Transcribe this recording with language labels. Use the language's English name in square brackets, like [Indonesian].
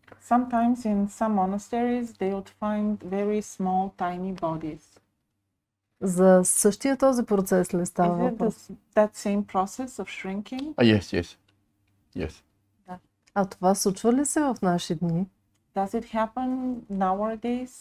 [English] Sometimes in some monasteries they would find very small, tiny bodies. [Bulgarian] За същия този процес ли става [English] Is it [Bulgarian] въпрос? [English] that same process of shrinking? Yes. Yes. [Bulgarian] А това случва ли се в наши дни? [English] Does it happen nowadays?